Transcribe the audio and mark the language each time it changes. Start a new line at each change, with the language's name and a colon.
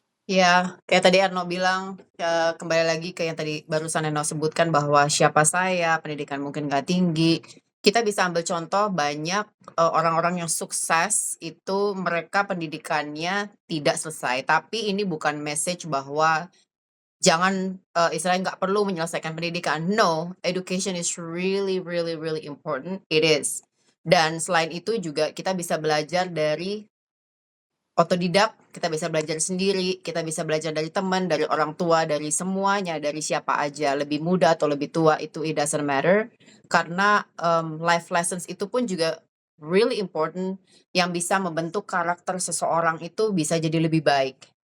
Indonesian: Ya, kayak tadi Eno bilang, kembali lagi ke yang tadi barusan Eno sebutkan bahwa siapa saya, pendidikan mungkin nggak tinggi. Kita bisa ambil contoh banyak orang-orang yang sukses itu mereka pendidikannya tidak selesai. Tapi ini bukan message bahwa jangan istilahnya nggak perlu menyelesaikan pendidikan.
English: No, education is really, really, really important. It is.
Indonesian: Dan selain itu juga kita bisa belajar dari otodidak, kita bisa belajar sendiri, kita bisa belajar dari teman, dari orang tua, dari semuanya, dari siapa aja, lebih muda atau lebih tua itu
English: it doesn't matter.
Indonesian: Karena
English: life lessons
Indonesian: itu pun juga
English: really important
Indonesian: yang bisa membentuk karakter seseorang itu bisa jadi lebih baik.